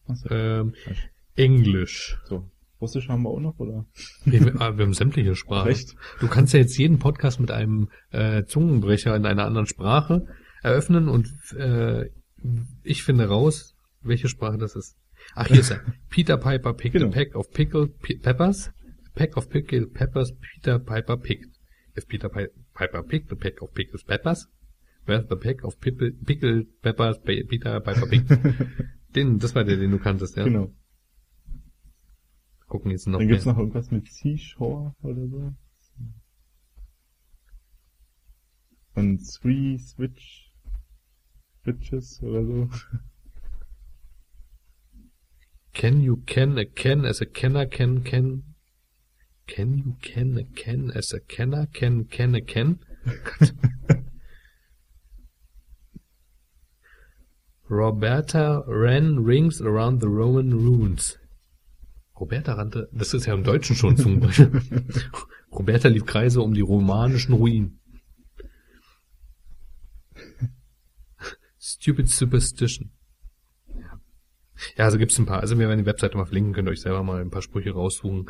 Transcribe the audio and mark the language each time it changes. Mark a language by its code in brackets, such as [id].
[de] Ach so. Englisch. So, Russisch haben wir auch noch, oder? Wir haben sämtliche Sprachen. Recht. Du kannst ja jetzt jeden Podcast mit einem Zungenbrecher in einer anderen Sprache eröffnen und ich finde raus, welche Sprache das ist. Ach, hier ist er. [en] Peter Piper picked a pack of pickled peppers. Pack of pickled peppers Peter Piper picked. If Peter Piper picked a pack of pickled peppers, where's the pack of pickled peppers Peter Piper picked? [de] Das war der, den du kanntest, ja? Genau. Gucken jetzt noch. Dann gibt's noch irgendwas mit Seashore oder so. Und Three Switches oder so. [en] Can you can a can as a canner can? Can you can a can as a canner can a can? Roberta ran rings around the Roman ruins. [de] Roberta rannte, das ist ja im Deutschen schon zum Beispiel. Roberta lief Kreise um die romanischen Ruinen. [en] Stupid Superstition. [de] Ja, also gibt's ein paar. Also wir werden die Webseite mal verlinken, könnt ihr euch selber mal ein paar Sprüche raussuchen.